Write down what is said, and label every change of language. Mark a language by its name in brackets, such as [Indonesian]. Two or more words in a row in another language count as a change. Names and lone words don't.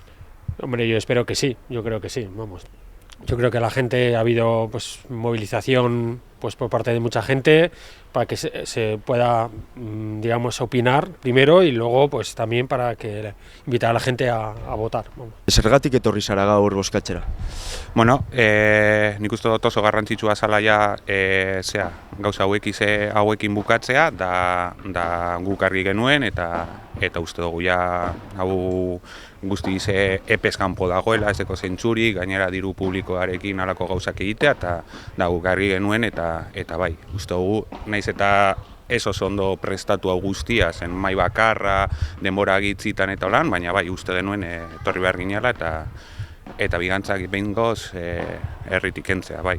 [Spanish] Hombre, yo espero que sí, yo creo que sí, vamos. Yo creo que la gente ha habido pues movilización pues por parte de mucha gente para que se pueda, digamos, opinar primero y luego pues también para que invitar a la gente a votar. Vamos. [Basque] Zergatik etorri zara gaur bozkatzera? Bueno, nik uste dut oso garrantzitsua zala ja gauza hauekin bukatzea, da guk argi genuen eta uste dugu ja hau guztiz epez kanpo dagoela, ez deko zentzurik, gainera diru publikoarekin halako gauzak egitea, eta da guk argi genuen eta bai, uste dugu naiz eta ez oso ondo prestatu hau guztia, zen mai bakarra, denbora gitzitan eta holan, baina bai, uste genuen etorri behar ginela eta bigantzak behingoz herritik kentzea, bai.